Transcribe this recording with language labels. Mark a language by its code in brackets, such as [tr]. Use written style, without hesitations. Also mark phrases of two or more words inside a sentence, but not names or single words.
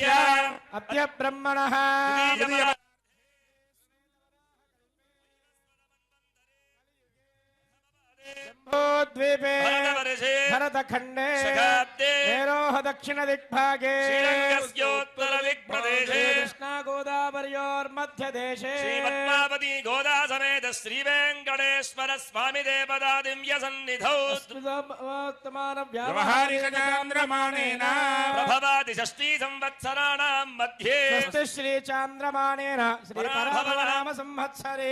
[sa] అద్య బ్రహ్మణః జంబోద్వీపే భరతవర్షే భరతఖండే శకాబ్దే మేరోహ దక్షిణ దిగ్భాగే శ్రీరంగస్యోత్తర దిగ్ప్రదేశే కృష్ణా గోదావర్యోర్మధ్య मध्यदेशे श्रीपद्मावती गोदा समेत श्री वेंकटेश्वर स्वामी देवता दिव्य सन्निधौ व्यवहारिकचान्द्रमाणेन प्रभवाति षष्ठी संवत्सराणां मध्ये स्वस्ति श्री चान्द्रमाणेन श्री पराभवनाम संवत्सरे